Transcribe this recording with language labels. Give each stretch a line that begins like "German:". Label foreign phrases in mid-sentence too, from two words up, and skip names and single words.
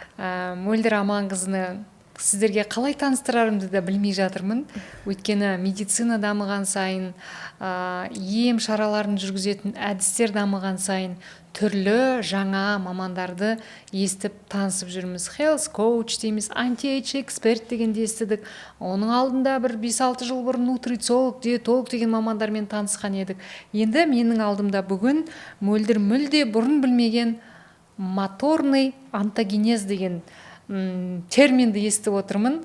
Kazakh: Мөлдір Аманқызыны сіздерге қалай таныстырарымды да білмей жатырмын. Өйткені медицина дамыған сайын, ем шараларын жүргізетін әдістер дамыған сайын түрлі жаңа мамандарды естіп танысып жүрміз.
English: Health coach
Kazakh: дейміз, anti-age эксперт дегенде естідік. Оның алдында бір 5-6 жыл бұрын нутрициолог, диетолог деген мамандармен танысқан едік. Енді менің алдымда бүгін Мөлдір мүлде бұрын білмеген
Russian: моторный онтогенез
Kazakh: деген терминді естіп отырмын.